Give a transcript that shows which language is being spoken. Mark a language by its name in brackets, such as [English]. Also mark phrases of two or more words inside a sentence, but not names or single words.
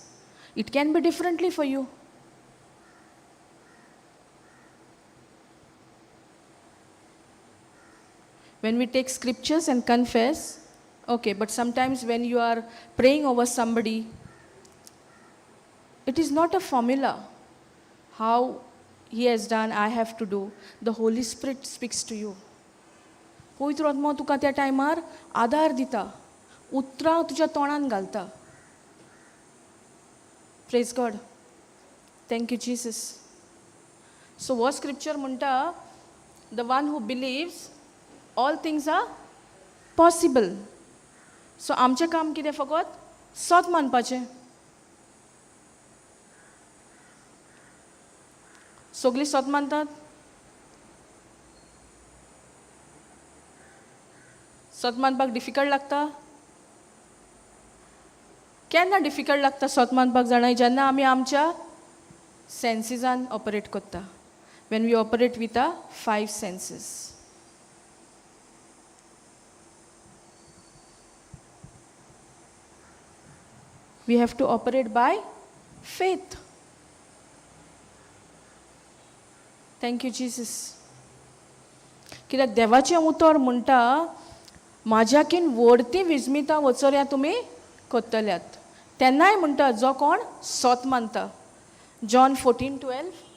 [English] It can be differently for you. When we take scriptures and confess, okay, but sometimes when you are praying over somebody, it is not a formula. How he has done, I have to do. The Holy Spirit speaks to you. [Konkani] पवित्र आत्मा तुका त्या टायमार आदार दिता, उतरां तुज्या तोंडान घालता. [English] Praise God. Thank you, Jesus. So what scripture म्हणटा, the one who believes, all things are possible. [Konkani] So आमचें काम कितें फकत सोत मानपाचें. सगळीं सोत मानतात. सोत मानपाक डिफिकल्ट लागता. केन्ना डिफिकल्ट लागता सोत मानपाक जाणां, जेन्ना आमी आमच्या सेन्सिसान ऑपरेट करता. [English] when we operate with our 5 senses. We have to operate by faith. Thank you, Jesus. [Konkani] कित्याक देवाचें उतर म्हणटा, म्हाज्याकीन व्हडती विस्मिता वचोऱ्या तुमी कोत्तल्यात. तेन्नाय म्हणटा जो कोण सोत मानता. John 14:12.